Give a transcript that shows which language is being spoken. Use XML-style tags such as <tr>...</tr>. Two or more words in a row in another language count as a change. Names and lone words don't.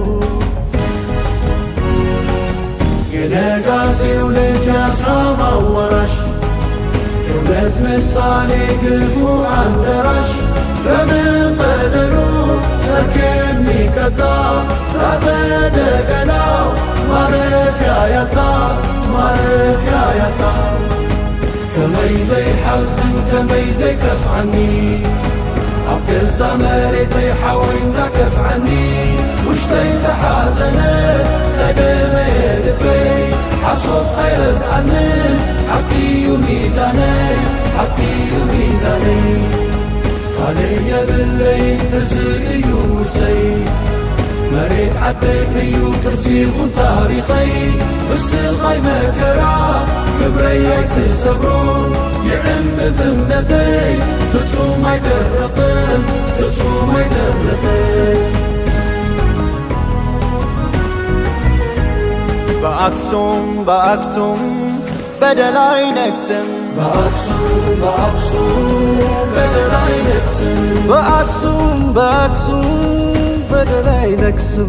<am>የነጋሴው ልጅ ያሳማው ወራሽ የእውነት ምሳሌ ግፉ አንደራሽ በምን በደሉ ሰርክ የሚቀጣ ላተደገላው ማረፊያ ያጣ ማረፊያ ያጣ።</am> <ti>ከመይ ዘይሓዝን ከመይ ዘይከፍዓኒ ኣብ ገዛ መሬተይ ሓወይና ከፍዓኒ ውሽጠይ ተሓዘነ ተደመየ ልበይ ሓሶት ኣይረድዓንን ሓቂዩ ሚዛነይ ሓቂዩ ሚዛነይ። ካልእ የብለይ እዚ እዩ ውርሰይ መሬት ዓደይ እዩ ቅርሲ ይኹን ታሪኸይ ብስቓይ መከራ ክብረይ ኣይትሰብሮ ይዕምብ እምነተይ ፍጹም ኣይደረቕን ፍጹም ኣይደረቕን።</ti> <am>በአክሱም በአክሱም በደል አይነግስም። በአክሱም በአክሱም በደል አይነግስም። በአክሱም በአክሱም በደል አይነግስም።</am>